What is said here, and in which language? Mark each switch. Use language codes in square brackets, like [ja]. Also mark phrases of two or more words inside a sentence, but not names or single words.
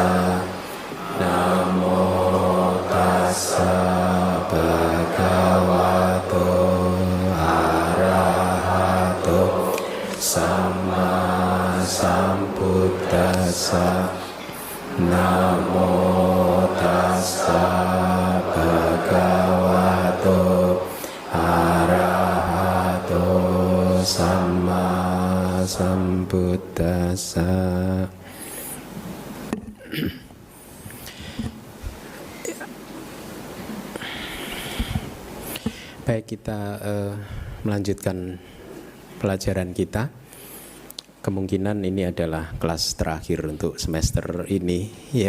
[pi] Namo tassa bhagavato arahato samma sambuddhassa. Namo tassa bhagavato arahato samma sambuddhassa. [id] Baik, kita melanjutkan pelajaran kita. Kemungkinan ini adalah kelas terakhir untuk semester ini ya.